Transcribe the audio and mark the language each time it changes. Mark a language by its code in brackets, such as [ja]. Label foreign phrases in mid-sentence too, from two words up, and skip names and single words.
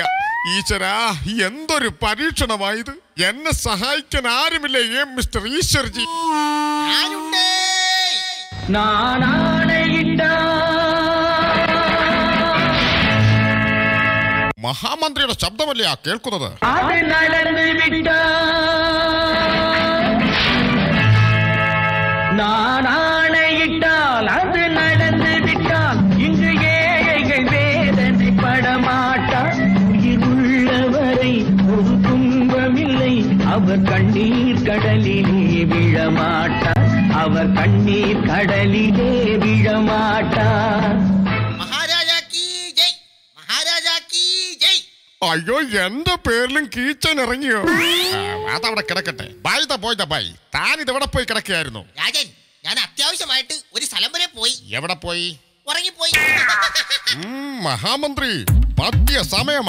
[ml] ഈശ്വരാ, എന്തൊരു പരീക്ഷണമായത്. എന്നെ സഹായിക്കാൻ ആരുമില്ലേ മിസ്റ്റർ ഈശ്വർജി? മഹാമന്ത്രിയുടെ ശബ്ദമല്ലേ ആ കേൾക്കുന്നത്? [ta] நானாணையிட்டால் அது நடந்து விட்டால் இங்கு ஏழைகள் வேதனை படமாட்டார். உயிர் உள்ளவரை ஒரு துன்பமில்லை, அவர் கண்ணீர் கடலிலே விழமாட்டார், அவர் கண்ணீர் கடலிலே விழமாட்டார். [ml] അയ്യോ, എന്റെ പേരിലും കീച്ചൻ ഇറങ്ങിയോ? അതവിടെ കിടക്കട്ടെ. [en] by the boy the by. [ml] താൻ ഇതെവിടെ പോയി കിടക്കുകയായിരുന്നു? രാജൻ, ഞാൻ അത്യാവശ്യമായിട്ട് ഒരു സ്ഥലം വരെ പോയി. എവിടെ പോയി? ഉറങ്ങിപ്പോയി. മഹാമന്ത്രി, പറ്റിയ സമയമാ.